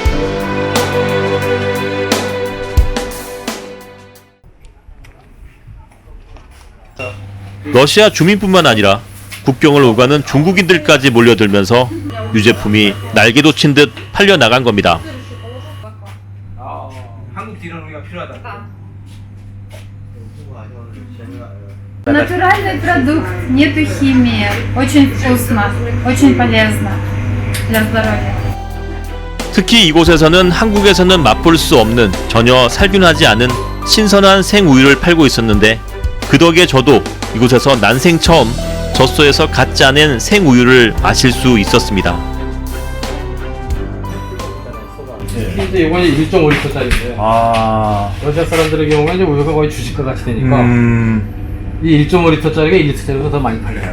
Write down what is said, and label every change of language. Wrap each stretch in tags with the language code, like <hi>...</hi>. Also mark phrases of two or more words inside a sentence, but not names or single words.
<ko>러시아 주민뿐만 아니라 국경을 오가는 중국인들까지 몰려들면서 유제품이 날개 돋친 듯 팔려나간 겁니다. 한국 딜은 우리가 필요하다.</ko> <ru>Натуральный продукт, нету химии, очень вкусно, очень полезно для здоровья.</ru> <ko>특히 이곳에서는 한국에서는 맛볼 수 없는 전혀 살균하지 않은 신선한 생우유를 팔고 있었는데 그 덕에 저도 이곳에서 난생 처음 젖소에서 갓 짜낸 생우유를 마실 수 있었습니다. 근데 이거는 1.5리터짜리인데 러시아 사람들의 경우는 이제 우유가 거의 주식과 같이 되니까 이 1.5리터짜리가 1리터짜리보다 더 많이 팔려요.</ko>